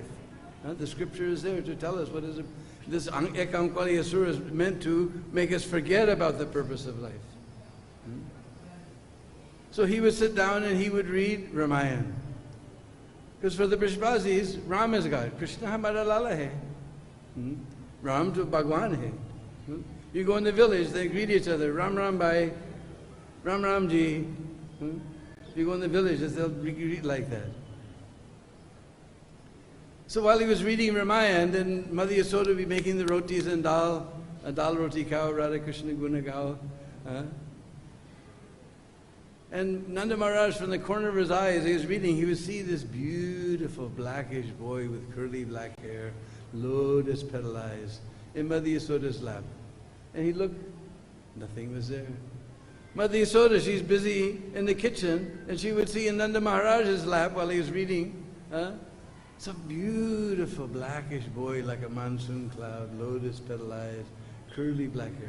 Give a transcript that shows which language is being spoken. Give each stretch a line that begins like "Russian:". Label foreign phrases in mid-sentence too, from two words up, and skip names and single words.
English: The scripture is there to tell us what is this ek ankwali asura is meant to make us forget about the purpose of life. So he would sit down and he would read Ramayana. Because for the Brishbasis, Ram is God.
Hindi: कृष्ण हमारा लाला है। राम तो भगवान है.
English: You go in the village, they greet each other.
Hindi: राम राम भाई, राम राम जी.
English: You go in the village, they'll greet like that. So while he was reading Ramayana, then Mother Yasoda would be making the rotis and dal,
Hindi: आ दाल रोटी खाओ, राधा कृष्ण गुण गाओ.
English: And Nanda Maharaj, from the corner of his eye, as he was reading, he would see this beautiful blackish boy with curly black hair, lotus petal eyes, in Mother Yasoda's lap. And he looked, nothing was there. Mother Yasoda, she's busy in the kitchen, and she would see in Nanda Maharaj's lap while he was reading, some beautiful blackish boy like a monsoon cloud, lotus petal eyes, curly black hair.